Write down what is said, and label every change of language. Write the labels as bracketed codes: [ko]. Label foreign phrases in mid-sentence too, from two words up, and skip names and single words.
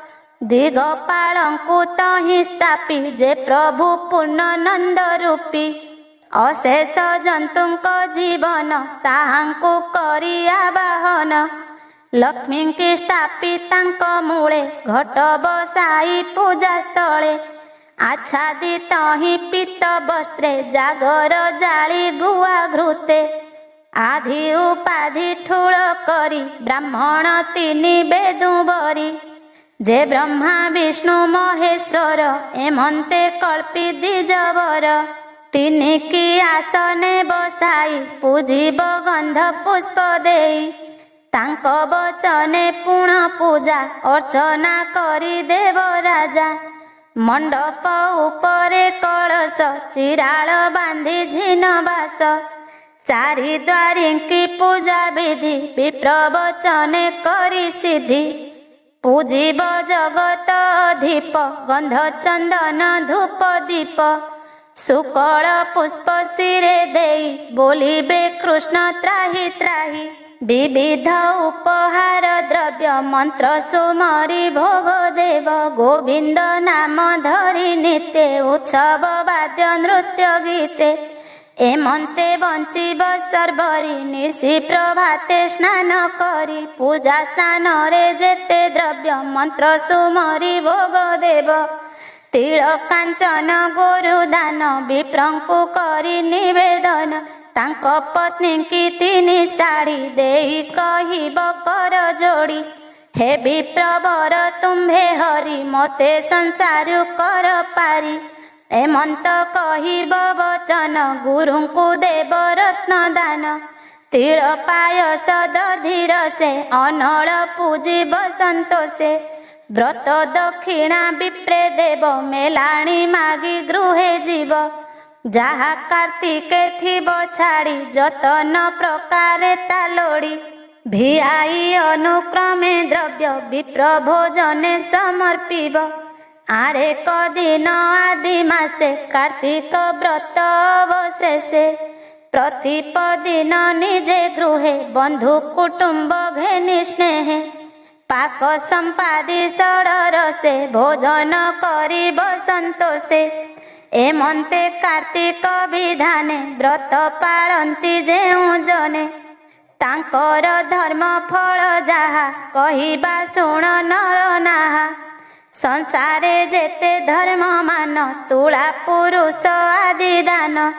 [or] ଦିଗପାଳଙ୍କୁ ତହିଁ ସ୍ଥାପି ଯେ ପ୍ରଭୁ ପୂର୍ଣ୍ଣାନନ୍ଦ ରୂପୀ ଅଶେଷ ଜନ୍ତୁଙ୍କ ଜୀବନ ତାହାଙ୍କୁ କରି ଆବାହନ ଲକ୍ଷ୍ମୀ କି ସ୍ଥାପି ତାଙ୍କ ମୂଳେ ଘଟ ବସାଇ ପୂଜା ସ୍ଥଳେ ଆଚ୍ଛାଦିତ ହି ପୀତ ବସ୍ତ୍ରେ ଜାଗର ଜାଳି ଗୁଆ ଘୃତେ ଆଧି ଉପାଧି ଠୁଳ କରି ବ୍ରାହ୍ମଣ ତିନି ବେଦୁବରି ଯେ ବ୍ରହ୍ମା ବିଷ୍ଣୁ ମହେଶ୍ୱର ଏମନ୍ତେ କଳ୍ପି ଦ୍ୱିଜବର ତିନି କି ଆସନେ ବସାଇ ପୂଜିବ ଗନ୍ଧ ପୁଷ୍ପ ଦେଇ ତାଙ୍କ ବଚନେ ପୁଣ ପୂଜା ଅର୍ଚ୍ଚନା କରି ଦେବ ରାଜା ମଣ୍ଡପ ଉପରେ କଳସ ଚିରାଳ ବାନ୍ଧି ଝିନ ବାସ ଚାରି ଦ୍ୱାରି କି ପୂଜା ବିଧି ବିପ୍ରବଚନେ କରି ସିଦ୍ଧି ପୂଜିବ ଜଗତ ଅଧିପ ଗନ୍ଧ ଚନ୍ଦନ ଧୂପ ଦୀପ ଶୁକ୍ଳ ପୁଷ୍ପ ଶିରେ ଦେଇ ବୋଲିବେ କୃଷ୍ଣ ତ୍ରାହି ତ୍ରାହି ବିବିଧ ଉପହାର ଦ୍ରବ୍ୟ ମନ୍ତ୍ର ସୁମରି ଭୋଗ ଦେବ ଗୋବିନ୍ଦ ନାମ ଧରି ନିତ୍ୟ ଉତ୍ସବ ବାଦ୍ୟ ନୃତ୍ୟ ଗୀତେ ଏମନ୍ତେ ବଞ୍ଚିବ ସର୍ବରୀ ନିଶି ପ୍ରଭାତେ ସ୍ନାନ କରି ପୂଜା ସ୍ନାନ ରେ ଯେତେ ଦ୍ରବ୍ୟ ମନ୍ତ୍ର ସୁମରି ଭୋଗ ଦେବ ତିଳ କାଞ୍ଚନ ଗୋରୁଦାନ ବିପ୍ରଙ୍କୁ କରି ନିବେଦନ ତାଙ୍କ ପତ୍ନୀ କି ତିନି ଶାଢ଼ୀ ଦେଇ କହିବ କର ଯୋଡ଼ି ହେ ବିପ୍ରବର ତୁମ୍ଭେ ହରି ମତେ ସଂସାରୁ କର ପାରି ଏମନ୍ତ କହିବ ବଚନ ଗୁରୁଙ୍କୁ ଦେବ ରତ୍ନ ଦାନ ତିଳ ପାୟସ ଦଧିର ସେ ଅନଳ ପୂଜିବ ସନ୍ତୋଷେ ବ୍ରତ ଦକ୍ଷିଣା ବିପ୍ରେ ଦେବ ମେଲାଣି ମାଗି ଗୃହେ ଜୀବ ଯାହା କାର୍ତ୍ତିକେ ଥିବ ଛାଡ଼ି ଯତନ ପ୍ରକାରେ ତା ଲୋଡ଼ି ଭିଆଇ ଅନୁକ୍ରମେ ଦ୍ରବ୍ୟ ବିପ୍ର ଭୋଜନେ ସମର୍ପିବ ଆରେ କଦିନ ଆଦି ମାସେ କାର୍ତ୍ତିକ ବ୍ରତ ଅବଶେଷେ ପ୍ରତିପଦିନ ନିଜେ ଗୃହେ ବନ୍ଧୁ କୁଟୁମ୍ବ ଘେନି ସ୍ନେହେ ପାକ ସମ୍ପାଦି ଷଡରସେ ଭୋଜନ କରିବ ସନ୍ତୋଷେ ଏମନ୍ତେ କାର୍ତ୍ତିକ ବିଧାନେ ବ୍ରତ ପାଳନ୍ତି ଯେଉ ଜନେ ତାଙ୍କର ଧର୍ମ ଫଳ ଯାହା କହିବା ଶୁଣ ନର ନାହା ସଂସାରେ ଯେତେ ଧର୍ମ ମାନ ତୁଳା ପୁରୁଷ ଆଦି ଦାନ